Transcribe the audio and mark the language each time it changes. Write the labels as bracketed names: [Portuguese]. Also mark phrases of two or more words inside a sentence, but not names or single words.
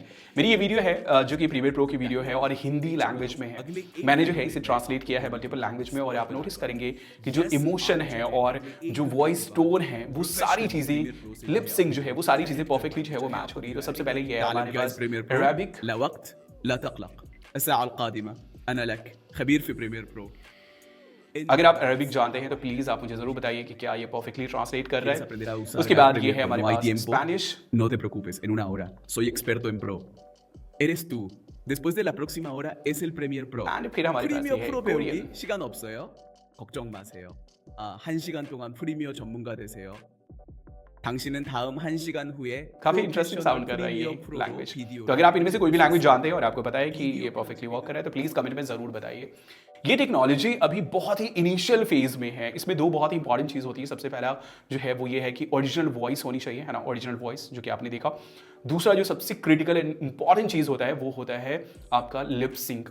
[Hindi] मेरी ये वीडियो है जो कि प्रीमियर प्रो की वीडियो है और हिंदी लैंग्वेज में है. मैंने जो है इसे ट्रांसलेट किया है [English] multiple language [Hindi] में, और आप नोटिस करेंगे कि जो इमोशन है और जो [English] voice tone [Hindi] है वो सारी चीज़ें, [English] lip sync [Hindi] जो है वो सारी चीज़ें परफेक्टली जो है वो मैच हो रही है. तो सबसे पहले ये है हमारे पास अरेबिक. [Arabic] لا وقت لا تقلق الساعة القادمة أنا لك خبير في بريمير برو. [Hindi] अगर आप अरबिक जानते हैं तो प्लीज़ आप मुझे ज़रूर बताइए कि क्या ये [English] perfectly translate [Hindi] कर रहा है. उसके बाद ये है हमारे पास स्पेनिश. [Spanish] No te preocupes, en una hora. Soy experto en Pro. Eres tú. Después de la próxima hora es el Premiere Pro. [Hindi] एंड फिर हमारे पास ये 프리미어 है 프로 कोरियन. [Korean] 배우기 시간 없어요. 걱정 마세요. 1시간 동안 프리미어 전문가 되세요. 당신은 다음 1시간 후에 [Hindi] काफी [English] interesting sound [Hindi] कर रहा है ये [Korean] 프리미어 프로로 [Hindi] लैंग्वेज. वीडियो तो अगर आप इनमें से कोई भी लैंग्वेज जानते हैं और आपको पता है कि ये [English] perfectly work [Hindi] कर रहा है तो प्लीज कमेंट में जरूर बताइए. ये टेक्नोलॉजी अभी बहुत ही [English] initial phase [Hindi] में है. इसमें 2 बहुत ही इंपॉर्टेंट चीज होती है. सबसे पहला जो है वो ये है कि [English] original voice [Hindi] होनी चाहिए, है ना, [English] original voice [Hindi] जो कि आपने देखा. दूसरा जो सबसे [English] critical and important [Hindi] चीज होता है वो होता है आपका [English] lip sync.